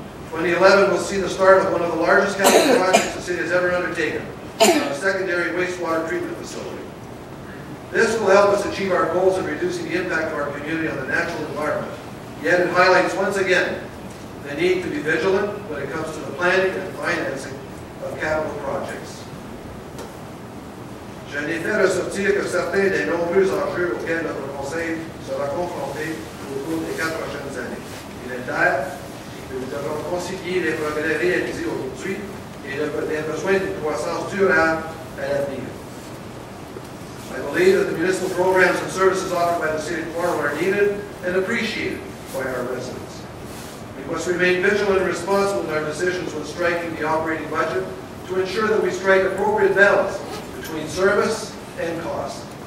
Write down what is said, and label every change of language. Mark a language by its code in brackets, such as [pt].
[en] 2011 will see the start of one of the largest capital projects the city has ever undertaken, a secondary wastewater treatment facility. This will help us achieve our goals of reducing the impact of our community on the natural environment. Yet it highlights once again the need to be vigilant when it comes to the planning and financing of capital projects. [fr] Je n'ai fait ressortir que certains des nombreux enjeux auxquels notre Conseil sera confronté au cours des 4 prochaines années. Il est clair que nous devons concilier les progrès réalisés aujourd'hui et les besoins d'une croissance durable à l'avenir. [en] I believe that the municipal programs and services offered by the City of Cornwall are needed and appreciated by our residents. We must remain vigilant and responsible in our decisions when striking the operating budget to ensure that we strike appropriate balance between service and cost.